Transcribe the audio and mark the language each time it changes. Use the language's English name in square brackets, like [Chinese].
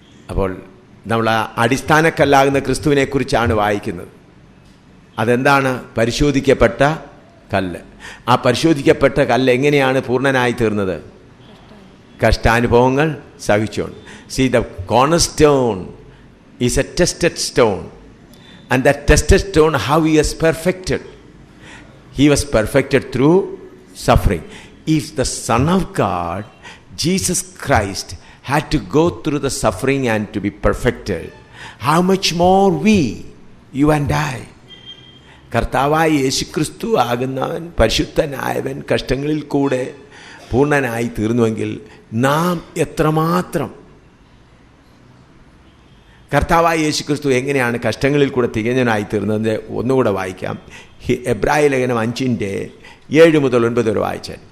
[Malayalam] അപ്പോൾ നമ്മൾ അടിസ്ഥാനക്കല്ലാകുന്ന ക്രിസ്തുവിനെ കുറിച്ചാണ് വായിക്കുന്നത്. അതെന്താണ്? പരിശോധിക്കപ്പെട്ട കല്ല്. ആ പരിശോധിക്കപ്പെട്ട കല്ല് എങ്ങനെയാണ് പൂർണ്ണനായി തീർന്നത്? കഷ്ടാനുഭവങ്ങൾ സഹിച്ചുകൊണ്ട്. [English] See, the cornerstone is a tested stone, and that tested stone, how he is perfected. He was perfected through suffering. If the Son of God, Jesus Christ, had to go through the suffering and to be perfected, how much more we, you and I. [Malayalam] കർത്താവായ യേശുക്രിസ്തു ആകുന്നവൻ, പരിശുദ്ധനായവൻ, കഷ്ടങ്ങളിൽ കൂടെ പൂർണ്ണനായി തീർന്നുവെങ്കിൽ നാം എത്രമാത്രം. കർത്താവായ യേശുക്രിസ്തു എങ്ങനെയാണ് കഷ്ടങ്ങളിൽ കൂടെ തികഞ്ഞനായി തീർന്നത്? ഒന്നുകൂടെ വായിക്കാം. എബ്രായ ലേഖനം 5:7-9 വരെ വായിച്ചാൽ.